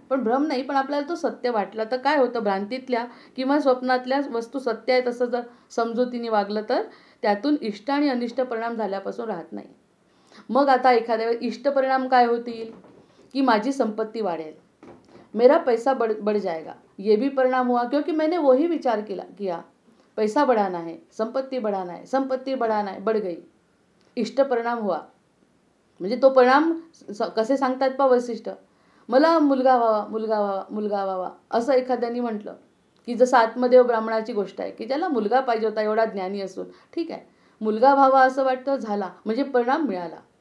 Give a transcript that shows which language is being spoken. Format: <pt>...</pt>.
<mr>पण भ्रम नाही, पण आपल्याला तो सत्य वाटला तर काय होतं, भ्रांतीतल्या किंवा स्वप्नातल्या वस्तू सत्य आहेत असं जर समजुतीने वागलं तर त्यातून इष्ट आणि अनिष्ट परिणाम झाल्यापासून राहत नाही. मग आता एखाद्या वेळी इष्ट परिणाम काय होतील, की माझी संपत्ती वाढेल,</mr> <hi>मेरा पैसा बढ़ जाएगा. ये भी परिणाम हुआ क्योंकि मैंने वही विचार किया पैसा बढ़ाना है, संपत्ति बढ़ाना है, संपत्ति बढ़ाना है, बढ़ गई. इष्ट परिणाम हुआ.</hi> <mr>म्हणजे तो परिणाम कसे सांगतात पा वैशिष्ट्य, मला मुलगा व्हावा, मुलगा व्हावा, मुलगा व्हावा असं एखाद्याने म्हटलं, की जसं आत्मदेव ब्राह्मणाची गोष्ट आहे की ज्याला मुलगा पाहिजे होता एवढा ज्ञानी असून, ठीक आहे मुलगा व्हावा असं वाटतं, झाला म्हणजे परिणाम मिळाला.</mr>